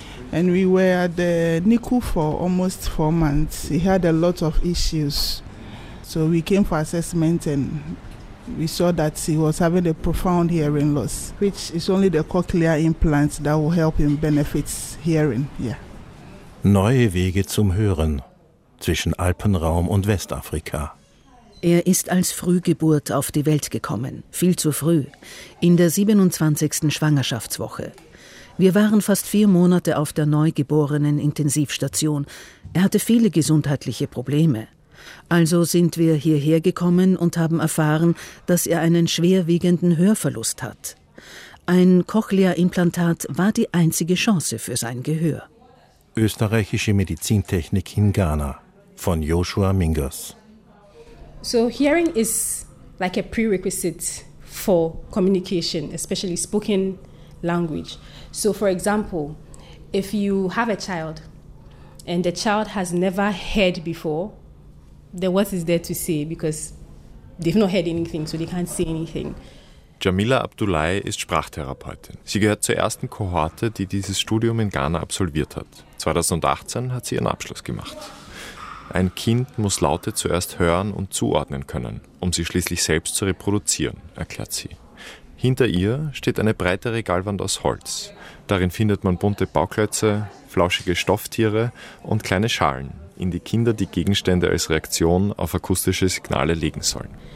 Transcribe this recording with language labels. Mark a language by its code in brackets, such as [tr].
[en] And we were at the NICU for almost 4 months. He had a lot of issues. So we came for assessment and we saw that he was having a profound hearing loss, which is only the cochlear implant that will help him benefit hearing. Yeah. [de] Neue Wege zum Hören zwischen Alpenraum und Westafrika. Er ist als Frühgeburt auf die Welt gekommen, viel zu früh, in der 27. Schwangerschaftswoche. Wir waren fast 4 Monate auf der neugeborenen Intensivstation. Er hatte viele gesundheitliche Probleme. Also sind wir hierher gekommen und haben erfahren, dass er einen schwerwiegenden Hörverlust hat. Ein Cochlea-Implantat war die einzige Chance für sein Gehör. Österreichische Medizintechnik in Ghana von Joshua Mingus. [en] So hearing is like a prerequisite for communication, especially spoken language. So for example, if you have a child and the child has never heard before, the what is there to say, because they've not heard anything, so they can't say anything. [de] Jamila Abdullahi ist Sprachtherapeutin. Sie gehört zur ersten Kohorte, die dieses Studium in Ghana absolviert hat. 2018 hat sie ihren Abschluss gemacht. Ein Kind muss Laute zuerst hören und zuordnen können, um sie schließlich selbst zu reproduzieren, erklärt sie. Hinter ihr steht eine breite Regalwand aus Holz. Darin findet man bunte Bauklötze, flauschige Stofftiere und kleine Schalen, in die Kinder die Gegenstände als Reaktion auf akustische Signale legen sollen.